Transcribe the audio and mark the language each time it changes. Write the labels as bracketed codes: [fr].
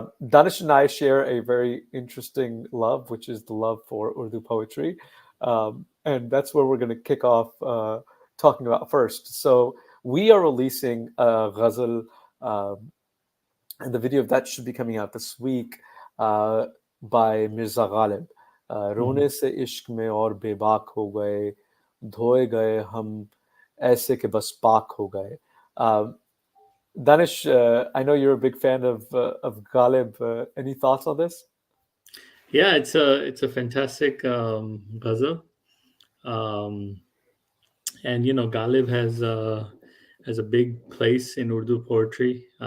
[en] Danish and I share a very interesting love, which is the love for Urdu poetry. And that's where we're going to kick off talking about first. So, we are releasing a ghazal, um, and the video of that should be coming out this week uh, by Mirza Ghalib. Mhm. [ur] रोने से इश्क में और बेबाक हो गए धोए गए हम ऐसे के बस पाक हो गए. [en] Danish, I know you're a big fan of Ghalib. Any thoughts on this? Yeah, it's a fantastic ghazal, um, and Ghalib has a big place in Urdu poetry.